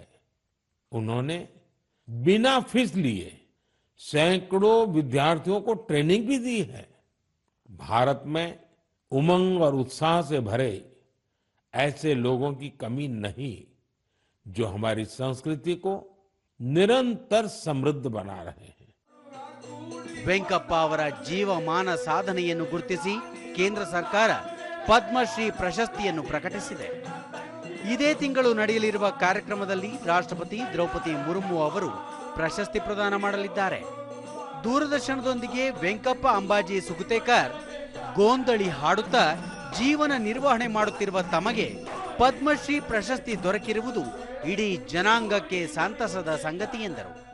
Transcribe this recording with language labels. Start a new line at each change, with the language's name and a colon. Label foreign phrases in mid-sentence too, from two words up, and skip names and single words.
Hindi: उन्होंने बिना फीस लिए सैकड़ों विद्यार्थियों को ट्रेनिंग भी दी है. भारत में उमंग और उत्साह से भरे ऐसे लोगों की कमी नहीं जो हमारी संस्कृति को निरंतर समृद्ध बना रहे हैं.
Kannada: ವೆಂಕಪ್ಪ ಅವರ ಜೀವಮಾನ ಸಾಧನೆಯನ್ನು ಗುರುತಿಸಿ ಕೇಂದ್ರ ಸರ್ಕಾರ ಪದ್ಮಶ್ರೀ ಪ್ರಶಸ್ತಿಯನ್ನು ಪ್ರಕಟಿಸಿದೆ. ಇದೇ ತಿಂಗಳು ನಡೆಯಲಿರುವ ಕಾರ್ಯಕ್ರಮದಲ್ಲಿ ರಾಷ್ಟ್ರಪತಿ ದ್ರೌಪದಿ ಮುರ್ಮು ಅವರು ಪ್ರಶಸ್ತಿ ಪ್ರದಾನ ಮಾಡಲಿದ್ದಾರೆ. ದೂರದರ್ಶನದೊಂದಿಗೆ ವೆಂಕಪ್ಪ ಅಂಬಾಜಿ ಸುಕುತೇಕರ್ ಗೋಂದಳಿ ಹಾಡುತ್ತಾ ಜೀವನ ನಿರ್ವಹಣೆ ಮಾಡುತ್ತಿರುವ ತಮಗೆ ಪದ್ಮಶ್ರೀ ಪ್ರಶಸ್ತಿ ದೊರಕಿರುವುದು ಇಡೀ ಜನಾಂಗಕ್ಕೆ ಸಂತಸದ ಸಂಗತಿ ಎಂದರು.